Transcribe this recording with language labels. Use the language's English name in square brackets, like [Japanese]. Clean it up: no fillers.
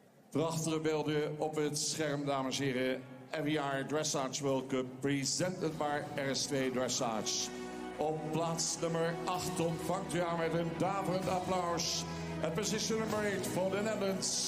[Dutch] Prachtige beelden op het scherm, dames en heren. [English] FEI Dressage World Cup, presented by RS2 Dressage. [Dutch] Op plaats nummer 8 ontvangt u haar met een daverend applaus. [English] At position number 8 for the Netherlands.